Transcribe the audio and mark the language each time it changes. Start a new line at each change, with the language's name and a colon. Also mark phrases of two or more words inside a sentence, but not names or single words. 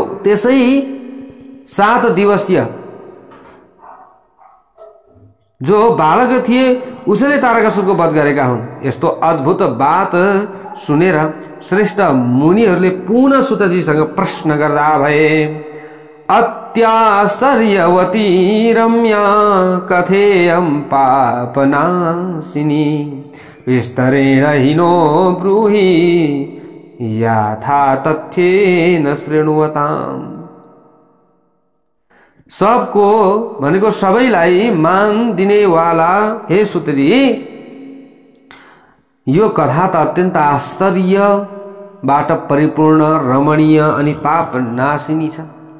Nepali: त्यसै 7 दिवसीय जो बालक थिए उसैले तारकासुरको वध गरेका हुन्। यस्तो अद्भुत बात सुनेर श्रेष्ठ मुनिहरूले पुनः सुतजीसँग प्रश्न गर्दा भए,
Sanskrit: अत्याश्चर्यवती रम्या कथेयं पापनाशिनी विस्तरेण हिनो ब्रूहि यथा तथ्येन शृण्वताम्।
Nepali: सबको भनेको सबैलाई मान दिनेवाला हे सुतजी, यो कथा त अत्यन्त आश्चर्यबाट परिपूर्ण, रमणीय अनि पाप नाशिनी छ।